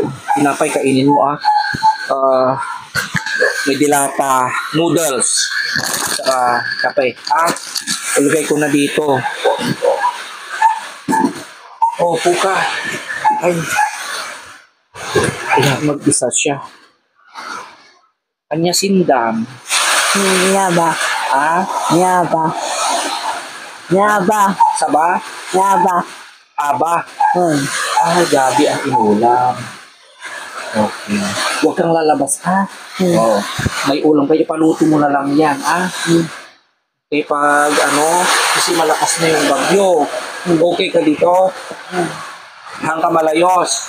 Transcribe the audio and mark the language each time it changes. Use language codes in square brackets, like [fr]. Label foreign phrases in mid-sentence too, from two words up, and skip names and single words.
[tl] Tinapay kainin mo, may dilata, noodles, saka kape. Ilagay ko na dito. Upo ka. Ay, mag-isa siya. Anya sindam. Nyaba. Nyaba. Nyaba. Saba? Nyaba. Aba? Gabi ang inulam. Okay. Huwag kang lalabas, Oo. May ulam pa, ipaluto mo na lang yan, Okay, pag kasi malakas na yung bagyo. Okay ka dito? Hanggang malayos.